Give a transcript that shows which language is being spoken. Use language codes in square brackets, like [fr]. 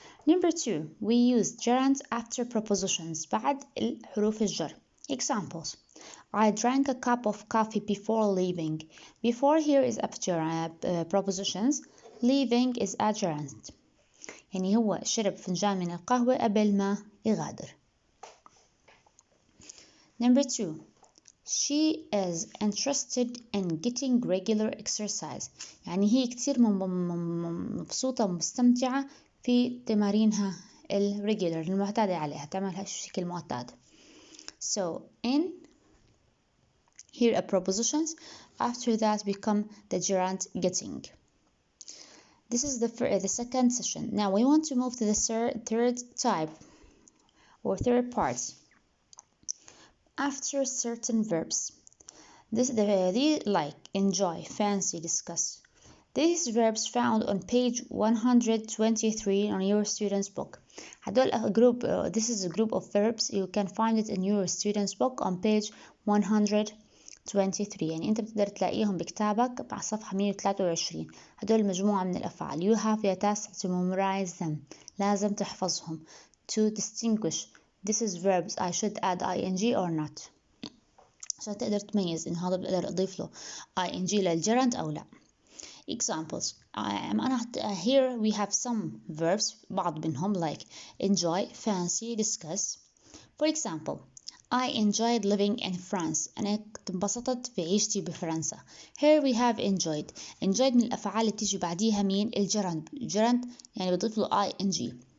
[en] Number two, we use gerunds after prepositions [ar] بعد الحروف الجر. [en] Examples: I drank a cup of coffee before leaving. Before here is prepositions. Leaving is a gerund. [ar] يعني هو شرب فنجان من القهوة قبل ما يغادر. [en] Number two, she is interested in getting regular exercise. [ar] يعني هي كتير مبسوطة ومستمتعة في تمارينها الريجولر المعتادة عليها تعملها بشكل معتاد. [en] So in here are prepositions. After that become the gerund getting. This is the second session. Now we want to move to the third type or third part. After certain verbs. These like enjoy, fancy, discuss. These verbs found on page 123 on your student's book. [ar] هدول [en] group this is a group of verbs you can find it in your student's book on page 123. [ar] يعني أنت بتقدر تلاقيهم بكتابك على صفحة 123. هدول مجموعة من الأفعال. [en] You have your task to memorize them. [ar] لازم تحفظهم. [en] To distinguish this is verbs I should add ing or not. [ar] عشان تقدر تميز إن هذا بقدر أضيف له ing للجرند أو لا. [en] Examples. Here we have some verbs [ar] بعض منهم [en] like enjoy, fancy, discuss. For example, I enjoyed living in France. [ar] أنا انبسطت في عيشتي بفرنسا. [en] Here we have enjoyed. [ar] Enjoyed من الأفعال اللي تيجي بعديها مين الجرند. الجرند يعني بضيف له ing.